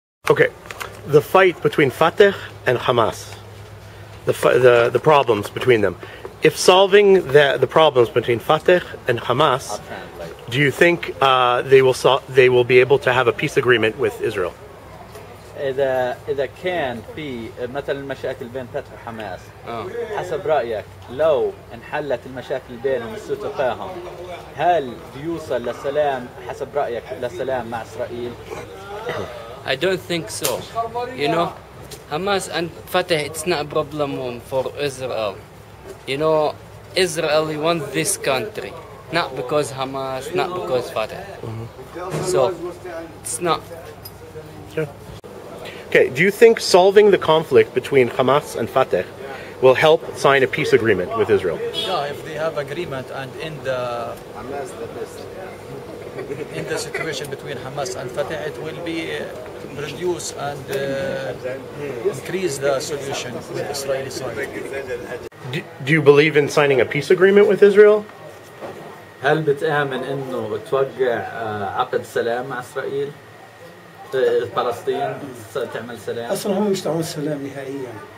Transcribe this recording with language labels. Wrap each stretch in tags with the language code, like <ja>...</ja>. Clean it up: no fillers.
<en>Okay, the fight between Fateh and Hamas, the problems between them. If solving the problems between Fateh and Hamas, do you think they will be able to have a peace agreement with Israel?</en> <ar>إذا كان في مثلا المشاكل بين فتح وحماس حسب رأيك لو انحلت المشاكل بينهم وصار تفاهم هل بيوصل لسلام حسب رأيك لسلام مع إسرائيل؟</ar> <en>I don't think so. You know, Hamas and Fatah, it's not a problem for Israel. You know, Israel wants this country, not because Hamas, not because Fatah. So, it's not. Sure. Okay, do you think solving the conflict between Hamas and Fateh will help sign a peace agreement with Israel? Yeah, if they have agreement and in the situation between Hamas and Fatah, it will be reduce and increase the solution with Israeli side. Do you believe in signing a peace agreement with Israel?</en> <ar>هل بتآمن إنه توقع عقد سلام مع إسرائيل؟ فلسطين تعمل سلام؟ أصلاً هم مش تعمل سلام نهائياً.</ar>